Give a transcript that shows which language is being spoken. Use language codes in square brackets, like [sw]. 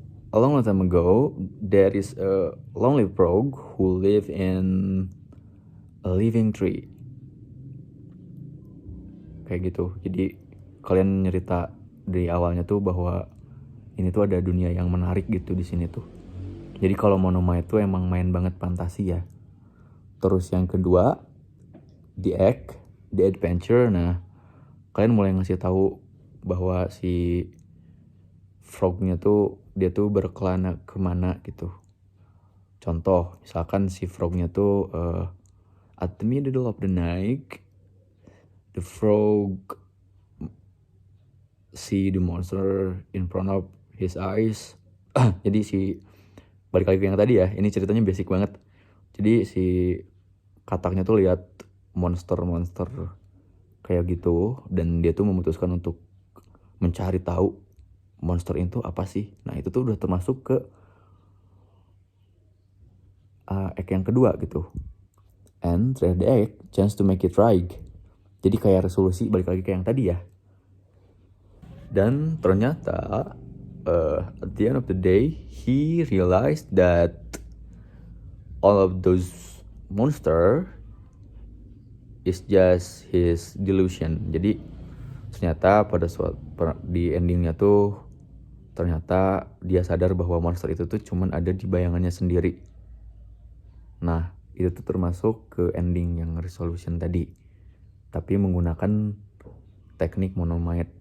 [en] A long time ago, there is a lonely frog who live in a living tree. [id] Kayak gitu. Jadi kalian nyerita dari awalnya tuh bahwa ini tuh ada dunia yang menarik gitu di sini tuh. Jadi kalau monomyth itu emang main banget fantasi ya. Terus yang kedua, [en] the adventure. [id] Nah, kalian mulai ngasih tahu bahwa si frognya tuh dia tuh berkelana kemana gitu. Contoh, misalkan si frognya tuh [en] at the middle of the night, the frog see the monster in front of his eyes. [id] Jadi balik lagi ke yang tadi ya, ini ceritanya basic banget. Jadi si kataknya tuh lihat monster kayak gitu, dan dia tuh memutuskan untuk mencari tahu monster itu apa sih. Nah itu tuh udah termasuk ke act yang kedua gitu. [en] And third act, chance to make it right. [id] Jadi kayak resolusi, balik lagi ke yang tadi ya. Dan ternyata [en] at the end of the day, he realized that all of those monster is just his delusion. [id] Jadi ternyata di endingnya tuh ternyata dia sadar bahwa monster itu tuh cuman ada di bayangannya sendiri. Nah itu tuh termasuk ke ending yang resolution tadi, tapi menggunakan teknik monomyth.